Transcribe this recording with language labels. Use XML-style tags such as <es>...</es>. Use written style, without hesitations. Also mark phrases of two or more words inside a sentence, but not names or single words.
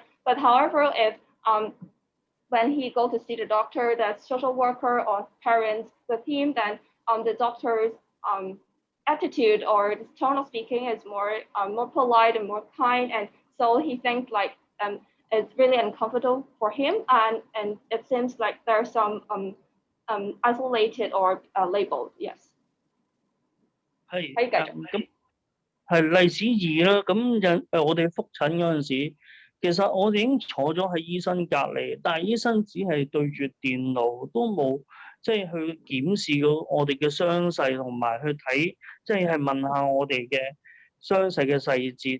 <en>But however, if when he goes to see the doctor, the social worker or parents with him, then the doctor's attitude or the tone of speaking is more polite and more kind, and so he thinks like it's really uncomfortable for him, and it seems like there's some isolated or labeled. Yes.</en> <yue>係。可以繼續。咁係例子2啦。咁我哋覆診嗰陣時，其實我哋已經坐咗喺醫生隔離，但係醫生只係對住電腦，都冇即係去檢視到我哋嘅傷勢，同埋去睇即係問下我哋嘅傷勢嘅細節。</yue>